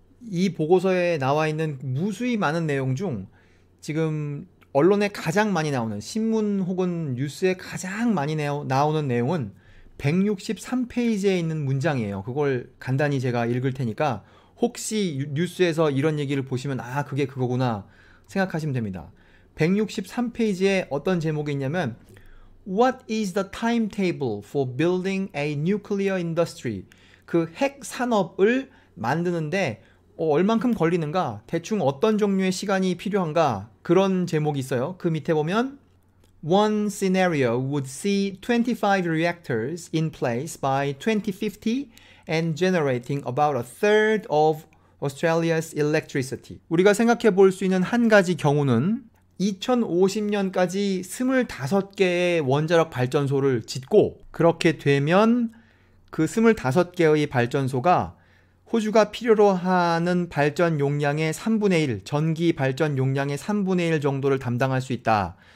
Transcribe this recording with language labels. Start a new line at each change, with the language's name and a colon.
Korean: 이 보고서에 나와 있는 무수히 많은 내용 중 지금 언론에 가장 많이 나오는, 신문 혹은 뉴스에 가장 많이 나오는 내용은 163페이지에 있는 문장이에요. 그걸 간단히 제가 읽을 테니까 혹시 뉴스에서 이런 얘기를 보시면 아 그게 그거구나 생각하시면 됩니다. 163페이지에 어떤 제목이 있냐면
English: What is the timetable for building a nuclear industry?
Korean: 그 핵 산업을 만드는데 얼만큼 걸리는가? 대충 어떤 종류의 시간이 필요한가? 그런 제목이 있어요. 그 밑에 보면
English: One scenario would see 25 reactors in place by 2050 and generating about a third of Australia's electricity.
Korean: 우리가 생각해 볼 수 있는 한 가지 경우는 2050년까지 25개의 원자력 발전소를 짓고, 그렇게 되면 그 25개의 발전소가 호주가 필요로 하는 발전 용량의 3분의 1, 전기 발전 용량의 3분의 1 정도를 담당할 수 있다.